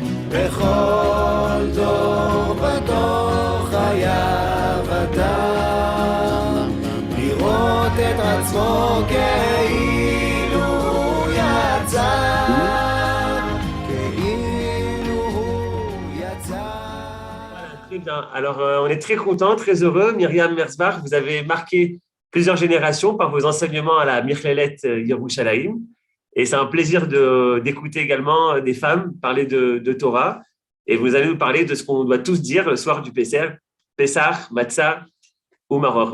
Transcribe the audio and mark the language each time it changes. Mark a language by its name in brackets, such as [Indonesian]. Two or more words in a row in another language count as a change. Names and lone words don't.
[Hebrew] בכל דור ודור חייב אדם לראות את עצמו כאילו הוא יצא, כאילו הוא יצא. [French] Très bien. Alors, on est très content, très heureux. Myriam Merzbach, vous avez marqué plusieurs générations par vos enseignements à la Michlelet Yerushalayim. Et c'est un plaisir d'écouter également des femmes parler de Torah. Et vous allez nous parler de ce qu'on doit tous dire le soir du Pessah, Matzah ou Maror.